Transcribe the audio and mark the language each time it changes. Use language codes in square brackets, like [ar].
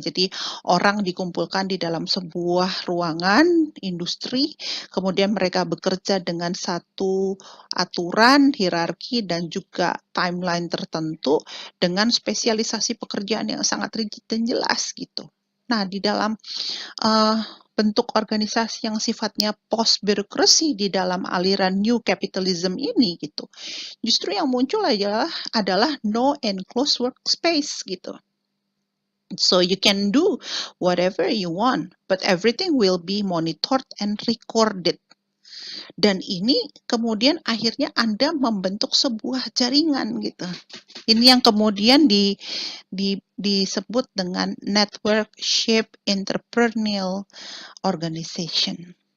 [id] Jadi orang dikumpulkan di dalam sebuah ruangan industri, kemudian mereka bekerja dengan satu aturan, hierarki dan juga timeline tertentu dengan spesialisasi pekerjaan yang sangat rigid dan jelas gitu. Nah, di dalam bentuk organisasi yang sifatnya post birokrasi di dalam aliran [en] new capitalism [id] ini gitu. Justru yang muncul adalah [en] no enclosed workspace [id] gitu. [en] So you can do whatever you want, but everything will be monitored and recorded. [id] Dan ini kemudian akhirnya Anda membentuk sebuah jaringan gitu. Ini yang kemudian disebut dengan [en] network shape entrepreneurial organization.